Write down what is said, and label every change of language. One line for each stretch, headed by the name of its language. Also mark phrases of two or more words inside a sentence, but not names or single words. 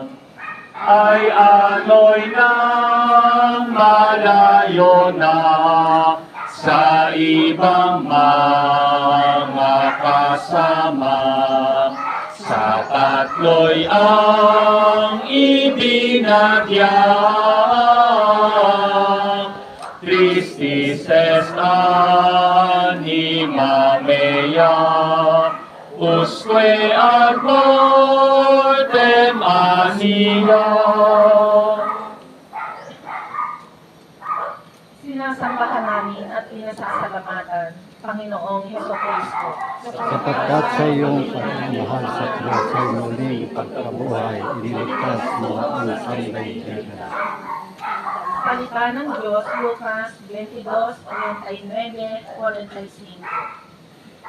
Filipino: Ay ano'y nang malayo na sa ibang mga kasama, sa tatlo'y ang ibinagyak.
Latin: Tristis est anima mea, usque ad mortem anima.
Filipino: Sinasambahan namin at pinasasalamatan, Panginoong Heso Kristo. Sapagkat sa iyong pagmamahal sa Diyos ay muling pagkabuhay, iniligtas mo ang sandaigdigan. Salita ng Diyos, Lucas 22:39-45.